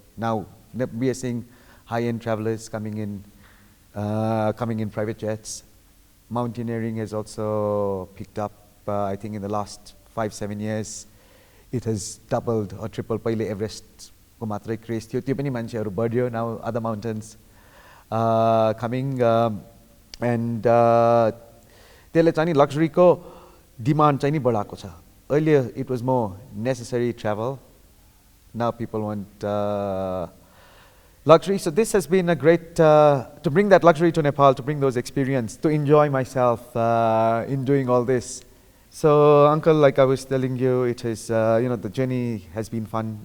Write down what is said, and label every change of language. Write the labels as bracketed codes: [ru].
[en] Now we are seeing high-end travelers coming in private jets. Mountaineering has also picked up. I think in the last 5-7 years, it has doubled or tripled. [ne] Paile Everest ko matrai craze थियो त्यो पनि मान्छेहरु बढ्यो. [en] Now other mountains coming and [ne] त्यसले चाहिँ नि luxury को demand चाहिँ नि बढाएको छ. [en] Earlier it was more necessary travel. Now people want luxury. So this has been a great to bring that luxury to Nepal, to bring those experience, to enjoy myself in doing all this. So Uncle, like I was telling you, it is the journey has been fun.